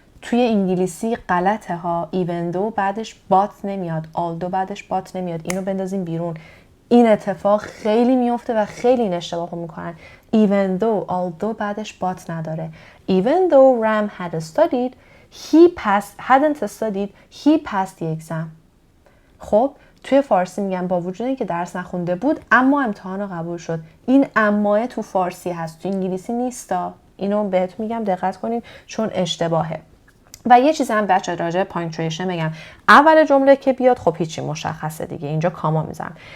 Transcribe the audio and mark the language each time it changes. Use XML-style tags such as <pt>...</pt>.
<fa>توی انگلیسی غلطه ها. even though بعدش but نمیاد, although بعدش but نمیاد. اینو بندازیم بیرون. این اتفاق خیلی میفته و خیلی این اشتباه میکنن.</fa> <en>even though, although</en> <fa>بعدش but نداره.</fa> <en>even though Ram had studied, hadn't studied, he passed the exam.</en> <fa>خب توی فارسی میگم با وجود اینکه درس نخونده بود اما امتحان رو قبول شد. این اماه تو فارسی هست, تو انگلیسی نیستا. اینو بهت میگم دقت کنین چون اشتباهه. و یه چیز هم بچه راجع punctuation بگم. اول جمله که بیاد خب هیچی مشخصه دیگه, اینجا کاما میذارم.</fa>